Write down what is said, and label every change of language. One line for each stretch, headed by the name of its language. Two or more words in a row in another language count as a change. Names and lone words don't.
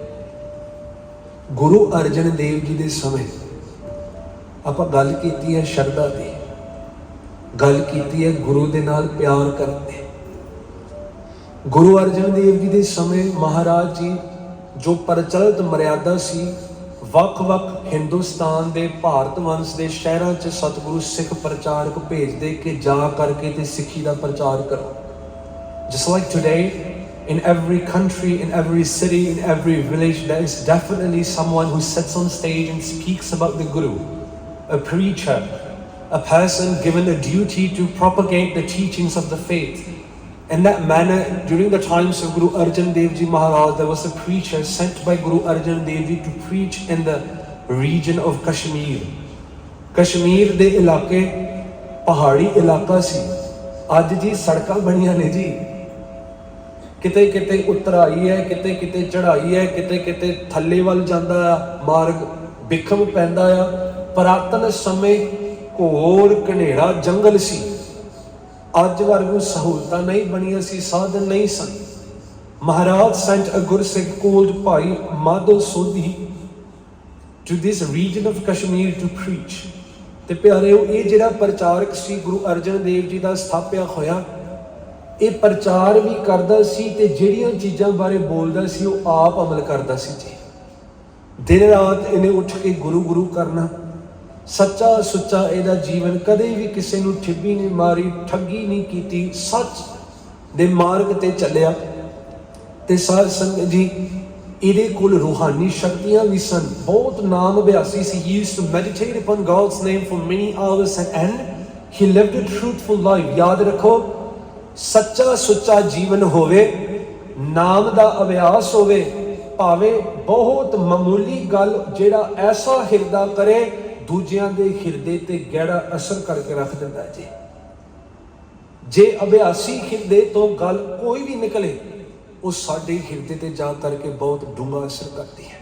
Punjabi: ਗੁਰੂ ਅਰਜਨ ਦੇਵ ਜੀ ਦੇ ਸਮੇਂ ਆਪਾਂ ਗੱਲ ਕੀਤੀ ਹੈ ਸ਼ਰਧਾ ਦੀ, ਗੱਲ ਕੀਤੀ ਹੈ ਗੁਰੂ ਦੇ ਨਾਲ ਪਿਆਰ ਕਰਨ ਦੀ। ਗੁਰੂ ਅਰਜਨ ਦੇਵ ਜੀ ਦੇ ਸਮੇਂ ਮਹਾਰਾਜ ਜੀ ਜੋ ਪ੍ਰਚਲਿਤ ਮਰਿਆਦਾ ਸੀ, ਵੱਖ-ਵੱਖ ਹਿੰਦੁਸਤਾਨ ਦੇ ਭਾਰਤ ਵੰਸ਼ ਦੇ ਸ਼ਹਿਰਾਂ 'ਚ ਸਤਿਗੁਰੂ ਸਿੱਖ ਪ੍ਰਚਾਰਕ ਭੇਜਦੇ ਕਿ ਜਾ ਕਰਕੇ ਤੇ ਸਿੱਖੀ ਦਾ ਪ੍ਰਚਾਰ ਕਰੋ।
English: Just like today, in every country, in every city, in every village, there is definitely someone who sits on stage and speaks about the Guru, a preacher, a person given a duty to propagate the teachings of the faith. In that manner, during the times of Guru Arjan Dev Ji Maharaj, there was a preacher sent by Guru Arjan Dev Ji to preach in the region of Kashmir.
Punjabi: Kashmir ਦੇ ਇਲਾਕੇ ਪਹਾੜੀ ਇਲਾਕਾ ਸੀ। ਅੱਜ ਜੀ ਸੜਕਾਂ ਬਣੀਆਂ ਨੇ ਜੀ, ਕਿਤੇ ਕਿਤੇ ਉਤਰਾਈ ਹੈ, ਕਿਤੇ ਕਿਤੇ ਚੜਾਈ ਹੈ, ਕਿਤੇ ਕਿਤੇ ਥੱਲੇ ਵੱਲ ਜਾਂਦਾ ਆ ਮਾਰਗ, ਬਿਖਮ ਪੈਂਦਾ ਆ। ਪੁਰਾਤਨ ਸਮੇਂ ਘੋਰ ਘਨੇਰਾ ਜੰਗਲ ਸੀ। ਅੱਜ ਵਰਗੂ ਸਹੂਲਤਾਂ ਨਹੀਂ ਬਣੀਆਂ ਸੀ, ਸਾਧਨ ਨਹੀਂ ਸਨ।
English: ਮਹਾਰਾਜ sent a ਗੁਰਸਿੱਖ called ਭਾਈ ਮਾਧੋ ਸੋਧੀ to this region of Kashmir to preach।
Punjabi: ਤੇ ਪਿਆਰਿਓ, ਇਹ ਜਿਹੜਾ ਪ੍ਰਚਾਰਕ ਸੀ ਗੁਰੂ ਅਰਜਨ ਦੇਵ ਜੀ ਦਾ ਸਥਾਪਿਆ ਹੋਇਆ, ਇਹ ਪ੍ਰਚਾਰ ਵੀ ਕਰਦਾ ਸੀ ਤੇ ਜਿਹੜੀਆਂ ਚੀਜ਼ਾਂ ਬਾਰੇ ਬੋਲਦਾ ਸੀ ਉਹ ਆਪ ਅਮਲ ਕਰਦਾ ਸੀ ਜੀ। ਦਿਨ ਰਾਤ ਇਹਨੇ ਉੱਠ ਕੇ ਗੁਰੂ ਗੁਰੂ ਕਰਨਾ, ਸੱਚਾ ਸੁੱਚਾ ਇਹਦਾ ਜੀਵਨ, ਕਦੇ ਵੀ ਕਿਸੇ ਨੂੰ ਠਿੱਬੀ ਨਹੀਂ ਮਾਰੀ, ਠੱਗੀ ਨਹੀਂ ਕੀਤੀ, ਸੱਚ ਦੇ ਮਾਰਗ ਤੇ ਚੱਲਿਆ। ਤੇ ਸਾਧ ਸੰਗਤ ਜੀ, ਇਹਦੇ ਕੋਲ ਰੂਹਾਨੀ ਸ਼ਕਤੀਆਂ ਵੀ ਸਨ, ਬਹੁਤ ਨਾਮ ਅਭਿਆਸੀ ਸੀ।
English: He used to meditate upon God's name for many hours and he lived a truthful life।
Punjabi: ਯਾਦ ਰੱਖੋ, ਸੱਚਾ ਸੁੱਚਾ ਜੀਵਨ ਹੋਵੇ, ਨਾਮ ਦਾ ਅਭਿਆਸ ਹੋਵੇ, ਭਾਵੇਂ ਬਹੁਤ ਮਾਮੂਲੀ ਗੱਲ ਜਿਹੜਾ ਐਸਾ ਹਿਰਦਾ ਕਰੇ ਦੂਜਿਆਂ ਦੇ ਹਿਰਦੇ ਤੇ ਗਹਿਰਾ ਅਸਰ ਕਰਕੇ ਰੱਖ ਦਿੰਦਾ ਜੀ। ਜੇ ਅਭਿਆਸੀ ਹਿਰਦੇ ਤੋਂ ਗੱਲ ਕੋਈ ਵੀ ਨਿਕਲੇ, ਉਹ ਸਾਡੇ ਹਿਰਦੇ ਤੇ ਜਾ ਕਰਕੇ ਬਹੁਤ ਡੂੰਘਾ ਅਸਰ ਕਰਦੀ ਹੈ।